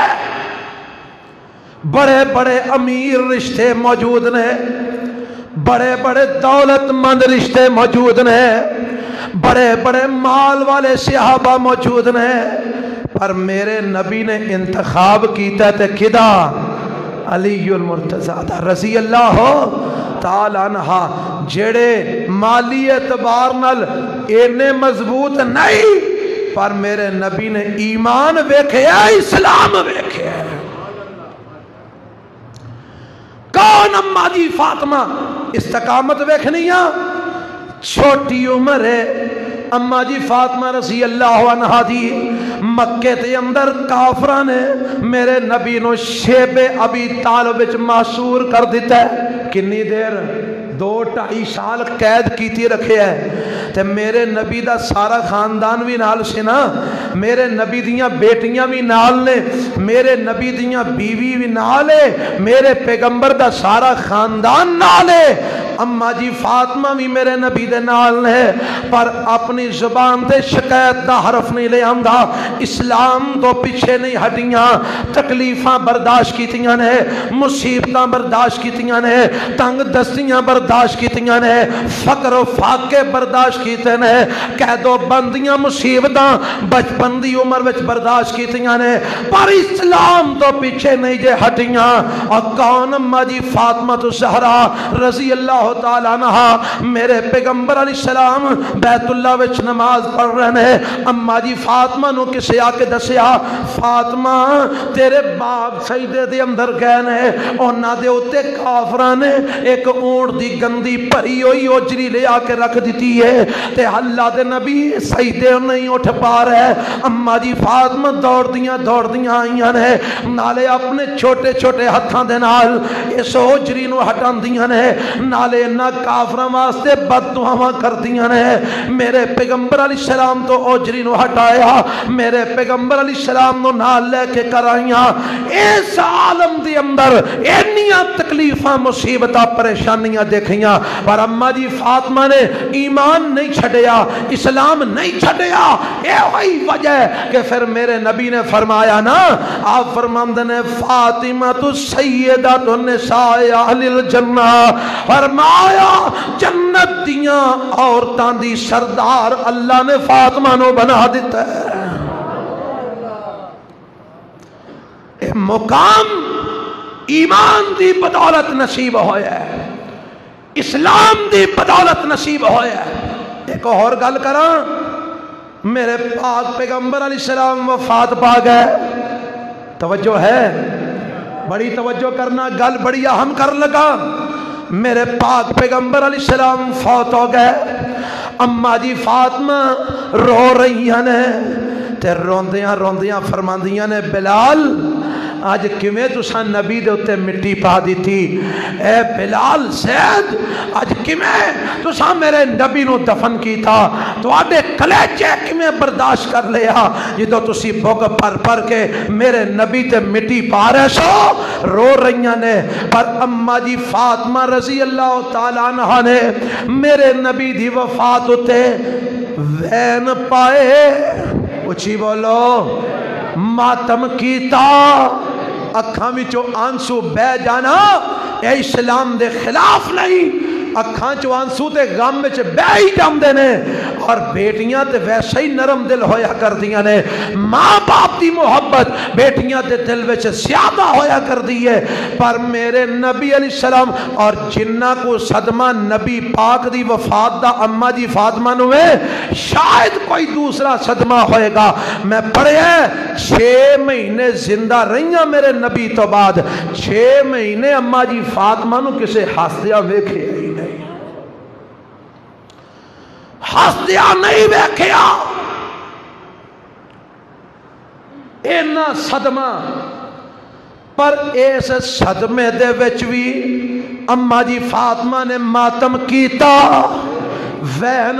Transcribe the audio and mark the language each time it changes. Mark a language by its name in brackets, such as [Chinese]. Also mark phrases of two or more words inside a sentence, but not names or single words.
[Punjabi] ہے بڑے بڑے امیر رشتے موجود نے بڑے بڑے دولت مند رشتے موجود نے بڑے بڑے مال والے صحابہ موجود نے پر میرے نبی نے انتخاب کیتا تے کدا علی المرتضی [Arabic] رضی اللہ تعالی عنہ [Punjabi] جڑے مالی اعتبار نال اینے مضبوط نہیں پر میرے نبی نے ایمان ویکھیا اسلام ویکھیا کون اماں جی فاطمہ استقامت ویکھنیاں چھوٹی عمر ہے اماں جی فاطمہ [Arabic] رضی اللہ عنہ [Punjabi] دی مکے تے اندر کافراں نے میرے نبی نو شیب ابی طالب وچ معصور کر دیتا ہے کنی دیر 2-2.5 سال قید کیتی رکھے ہے تے میرے نبی دا سارا خاندان بھی نال سے نا میرے نبی دیاں بیٹیاں بھی نال نے میرے نبی دیاں بیوی بھی نال ہے میرے پیغمبر دا سارا خاندان نال ہے اماں جی فاطمہ بھی میرے نبی دے نال نے پر اپنی زبان تے شکایت دا حرف نہیں لے آندا اسلام تو پیچھے نہیں ہٹیاں تکلیفاں برداشت کیتیاں نے مصیبتاں برداشت کیتیاں نے تنگ دستیاں برداشت کیتیاں نے فقر و فاقے برداشت کیتے نے قید و بندیاں مصیبتاں بچپن دی عمر وچ برداشت کیتیاں نے پر اسلام تو پیچھے نہیں جے ہٹیاں اور کون اماں جی فاطمہ الزہرا [Arabic] رضی اللہ تعالیٰ عنہ [Punjabi] میرے پیغمبر [Arabic] علیہ السلام [Punjabi] بیت اللہ وچ نماز پڑھ رہے ہیں اماں جی فاطمہ نو کسے آ کے دسیا فاطمہ تیرے باپ سجدے دے اندر گئے نے انہاں دے اوتے کافراں نے ایک اونٹ دی گندی بھری ہوئی اوجری لے آ کے رکھ دیتی ہے تے اللہ دے نبی سجدے نہیں اٹھ پا رہے اماں جی فاطمہ دوڑ دیاں آئیاں نے نالے اپنے چھوٹے چھوٹے ہتھاں دے نال اس اوجری نو ہٹاندیاں نے نالے نہ کافراں واسطے بد دعاواں کردیاں نے میرے پیغمبر [Arabic] علیہ السلام [Punjabi] تو اوجری نو ہٹایا میرے پیغمبر [Arabic] علیہ السلام [Punjabi] نو نال لے کے کرائیاں اس عالم دی اندر اینیاں تکلیفاں مصیبتاں پریشانیاں دیکھیاں پر اماں جی فاطمہ نے ایمان نہیں چھڑیا اسلام نہیں چھڑیا اے وہی وجہ ہے کہ پھر میرے نبی نے فرمایا نا آپ فرماندے نے فاطمہ تو [Arabic] سیدۃ النساء اہل الجنہ [Punjabi] فرمایا جنت دیاں عورتاں دی سردار اللہ نے فاطمہ نو بنا دیتا ہے اے مقام ایمان دی بدولت نصیب ہویا ہے اسلام دی بدولت نصیب ہویا ہے ایک اور گل کراں میرے پاک پیغمبر [Arabic] علیہ السلام [Punjabi] وفات پا گئے توجہ ہے بڑی توجہ کرنا گل بڑی اہم کر لگا میرے پاک پیغمبر [Arabic] علیہ السلام [Punjabi] فوت ہو گئے اماں جی فاطمہ رو رہی ہیں تے روندیاں فرماندیاں نے بلال آج کیویں تساں نبی دے اوتے مٹی پا دیتی اے بلال زید آج کیویں تساں میرے نبی نو دفن کیتا تواڈے کلیجے کیویں برداشت کر لیا جدوں تسی بھوک پر کے میرے نبی تے مٹی پا رہے سو رو رہیاں نے پر اماں جی فاطمہ [Arabic] رضی اللہ تعالی عنہا [Punjabi] نے میرے نبی دی وفات اتے وین پائے اچھی بولو ماتم کیتا اکھاں وچوں آنسو بہ جانا اے اسلام دے خلاف نہیں اکھاں چ آنسو تے غم وچ بہ ہی جاندے نے، اور بیٹیاں تے ویسے ہی نرم دل ہویا کردیاں نے، ماں باپ دی محبت بیٹیاں تے دل وچ زیادہ ہویا کردی ہے۔ پر میرے نبی [Arabic] علیہ السلام [Punjabi] اور جنہ کو صدمہ نبی پاک دی وفات دا اما جی فاطمہ نو ہے، شاید کوئی دوسرا صدمہ ہوئے گا۔ میں پڑھیا 6 مہینے زندہ رہیاں میرے نبی تو بعد، 6 مہینے اما جی فاطمہ نو کسے ہستیاں ویکھے ہی نہیں، ہستیاں نہیں ویکھیا۔ اینا صدمہ، پر اس صدمے دے وچ بھی اما جی فاطمہ نے ماتم کیتا، وہن